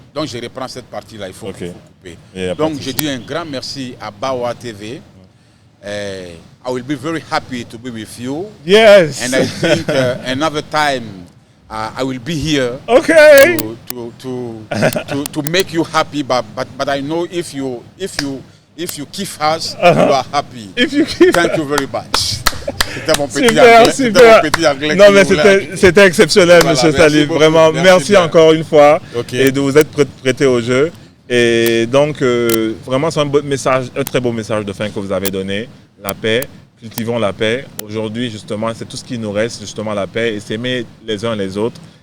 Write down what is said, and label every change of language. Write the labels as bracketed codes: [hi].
[fr] Donc, je reprends cette partie-là, il faut couper. Donc, je dis un grand merci à Bawa TV. [en] I will be very happy to be with you. Yes. And I think another time I will be here to make you happy. But I know if you keep us, you are happy. Thank you very much. [fr] C'était mon petit anglais. Non, mais c'était exceptionnel, voilà, monsieur Salif. Vraiment, merci encore une fois et de vous être prêté au jeu. Et donc, vraiment, c'est un très beau message de fin que vous avez donné. La paix, cultivons la paix. Aujourd'hui, justement, c'est tout ce qui nous reste, justement, la paix et s'aimer les uns les autres.